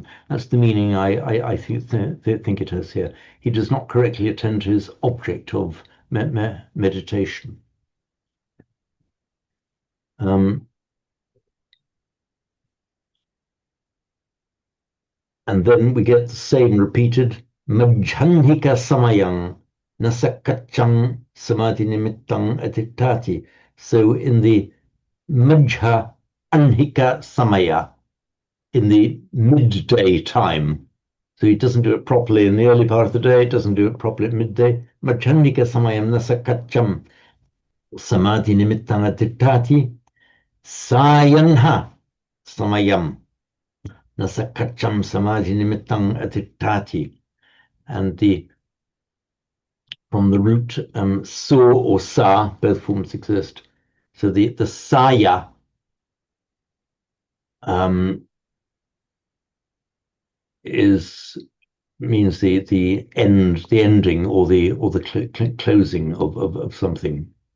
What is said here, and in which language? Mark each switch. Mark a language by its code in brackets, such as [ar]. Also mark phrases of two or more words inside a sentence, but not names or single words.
[en] That's the meaning I think it has here. He does not correctly attend to his object of meditation. And then we get the same repeated, [pi] Majjhanhika samayang nasakachang samadhi nimittang atitati. [en] So in the [pi] Majha Anhika Samaya, [en] in the midday time. So he doesn't do it properly in the early part of the day, doesn't do it properly at midday. [pi] Majjhanhika Samayam nasakacham samadhi nimittang atitati. Sayanha Samayam nasakacham samadhi nimittang atitati. [en] And from the root so or sa, both forms exist. So the saya means the ending or the closing of something.